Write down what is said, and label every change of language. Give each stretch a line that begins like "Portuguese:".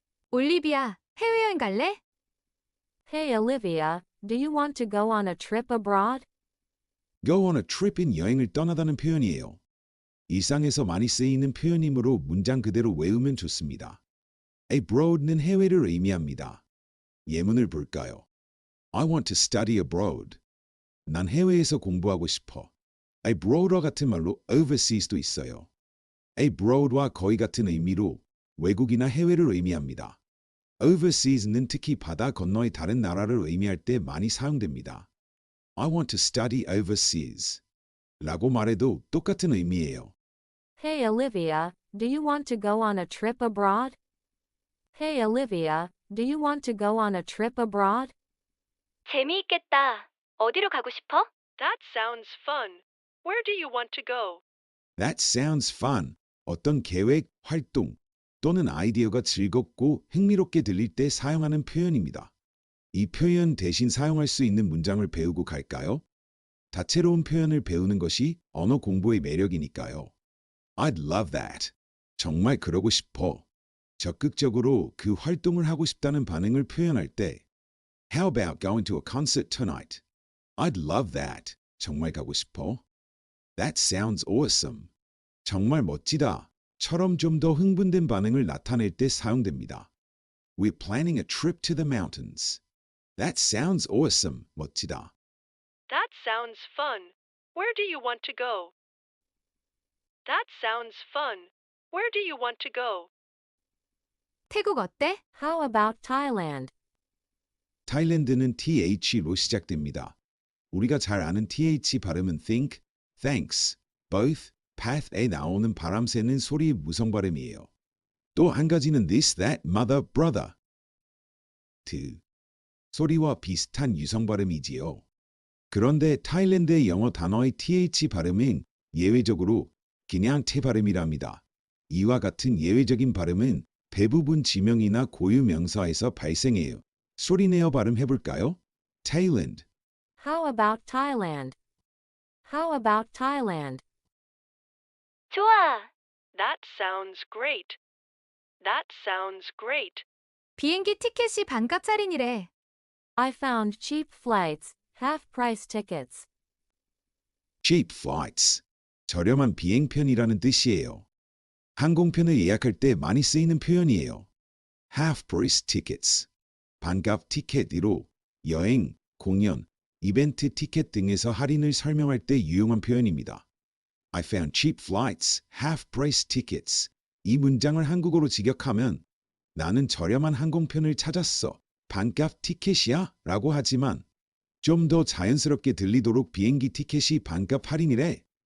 Korean: 올리비아, 해외여행 갈래?
English: Hey Olivia, do you want to go on a trip abroad? Go on a trip
Korean: 인 여행을 떠나다는 표현이에요. 일상에서 많이 쓰이는 표현이므로 문장 그대로 외우면 좋습니다. abroad는 해외를 의미합니다. 예문을 볼까요?
English: I want to study abroad.
Korean: 난 해외에서 공부하고 싶어. abroad와 같은 말로 overseas도 있어요. abroad와 거의 같은 의미로 외국이나 해외를 의미합니다. overseas는 특히 바다 건너의 다른 나라를 의미할 때 많이 사용됩니다.
English: I want to study overseas.
Korean: 라고 말해도 똑같은 의미예요.
English: Hey Olivia, do you want to go on a trip abroad? Hey Olivia, do you want to go on a trip abroad?
Korean: 재미있겠다. 어디로 가고 싶어?
English: That sounds fun. Where do you want to go? That sounds fun.
Korean: 어떤 계획, 활동 또는 아이디어가 즐겁고 흥미롭게 들릴 때 사용하는 표현입니다. 이 표현 대신 사용할 수 있는 문장을 배우고 갈까요? 다채로운 표현을 배우는 것이 언어 공부의 매력이니까요.
English: I'd love that.
Korean: 정말 그러고 싶어. 적극적으로 그 활동을 하고 싶다는 반응을 표현할 때
English: How about going to a concert tonight? I'd love that.
Korean: 정말 가고 싶어.
English: That sounds awesome.
Korean: 정말 멋지다. 처럼 좀 더 흥분된 반응을 나타낼 때 사용됩니다.
English: We're planning a trip to the mountains. That sounds awesome.
Korean: 멋지다.
English: That sounds fun. Where do you want to go? That sounds fun. Where do you want to go?
Korean: 태국 어때?
English: How about Thailand?
Korean: 타일랜드는 TH로 시작됩니다. 우리가 잘 아는 TH 발음은 think, thanks, both, path에 나오는 바람 새는 소리의 무성 발음이에요. 또 한 가지는 this, that, mother, brother. 소리와 비슷한 유성 발음이지요. 그런데 타일랜드의 영어 단어의 TH 발음은 예외적으로 그냥 태 발음이랍니다. 이와 같은 예외적인 발음은 대부분 지명이나 고유 명사에서 발생해요. 소리내어 발음해볼까요?
English: Thailand. How about Thailand? How about Thailand?
Korean: 좋아.
English: That sounds great. That sounds great.
Korean: 비행기 티켓이 반값 할인이래.
English: I found cheap flights, half-price tickets. Cheap flights.
Korean: 저렴한 비행편이라는 뜻이에요. 항공편을 예약할 때 많이 쓰이는 표현이에요.
English: Half-price tickets.
Korean: 반값 티켓으로 여행, 공연, 이벤트 티켓 등에서 할인을 설명할 때 유용한 표현입니다.
English: I found cheap flights, half-price tickets.
Korean: 이 문장을 한국어로 직역하면 나는 저렴한 항공편을 찾았어. 반값 티켓이야? 라고 하지만 좀 더 자연스럽게 들리도록 비행기 티켓이 반값 할인이래.